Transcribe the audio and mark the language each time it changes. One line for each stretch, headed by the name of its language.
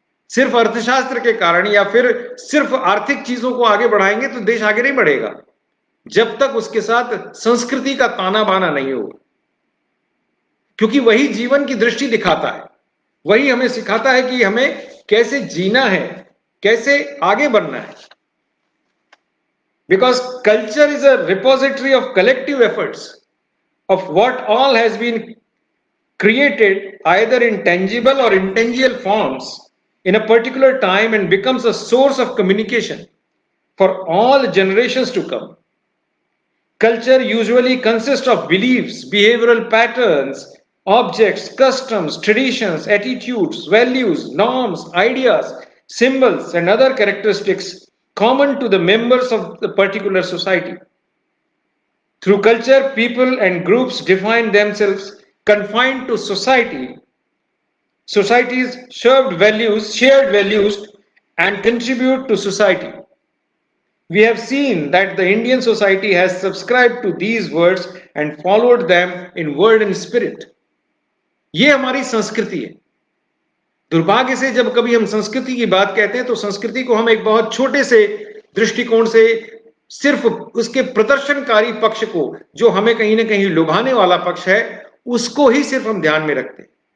Hindi: सिर्फ अर्थशास्त्र के कारण या फिर सिर्फ आर्थिक चीजों को आगे बढ़ाएंगे तो देश आगे नहीं बढ़ेगा, जब तक उसके साथ संस्कृति का ताना बाना नहीं होगा, क्योंकि वही जीवन की दृष्टि दिखाता है, वही हमें सिखाता है कि हमें कैसे जीना है, कैसे आगे बढ़ना है। Because culture is a repository of collective efforts
English: of what all has been created either in tangible or intangible forms in a particular time and becomes a source of communication for all generations to come. Culture usually consists of beliefs, behavioral patterns, objects, customs, traditions, attitudes, values, norms, ideas, symbols, and other characteristics common to the members of the particular society. Through culture, people and groups define themselves confined to society, society's shared values, and contribute to society. We have seen that the Indian society has subscribed to these words and followed them in word and spirit.
Hindi: ये हमारी संस्कृति है। दुर्भाग्य से जब कभी हम संस्कृति की बात कहते हैं तो संस्कृति को हम एक बहुत छोटे से दृष्टिकोण से, सिर्फ उसके प्रदर्शनकारी पक्ष को, जो हमें कहीं ना कहीं लुभाने वाला पक्ष है, उसको ही सिर्फ हम ध्यान में रखते हैं।